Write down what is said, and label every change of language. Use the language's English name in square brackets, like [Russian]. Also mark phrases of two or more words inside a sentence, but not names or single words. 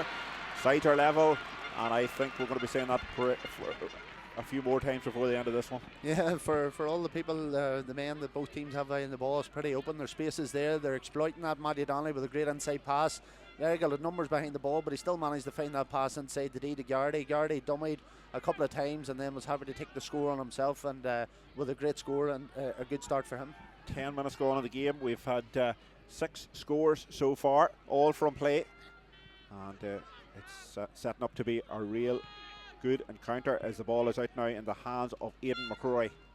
[English] Sides are level, and I think we're going to be saying that for a few more times before the end of this one. Yeah, for all the people, the men that both teams have in the ball, it's pretty open. Their space is there. They're exploiting that. Matty Donnelly with a great inside pass. Errigal had numbers behind the ball, but he still managed to find that pass inside the D to Garrity. Garrity dummied a couple of times and then was happy to take the score on himself, and with a great score and a good start for him. 10 minutes gone in the game. We've had 6 scores so far, all from play, and it's setting up to be a real good encounter as the ball is out now in the hands of Aidan McCrory.